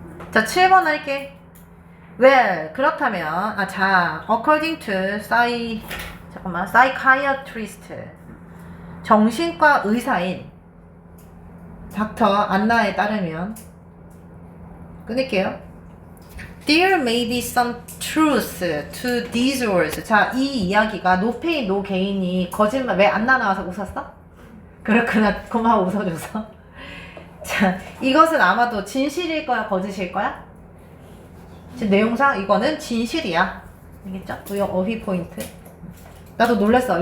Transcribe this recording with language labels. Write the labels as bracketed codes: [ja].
[ko] 자, 7번 할게. Well, 그렇다면 자, [en] according to psychiatrist [ko] 정신과 의사인 닥터 안나에 따르면 끊을게요. [en] There may be some truth to these words. [ko] 자, 이 이야기가 [en] no pain, no gain [ko] 이 거짓말. 왜 안나 나와서 웃었어? 그렇구나. 고마워 웃어줘서. 자, 이것은 아마도 진실일 거야, 거짓일 거야? 지금 내용상 이거는 진실이야. 알겠죠? 이 어휘 포인트. 나도 놀랐어.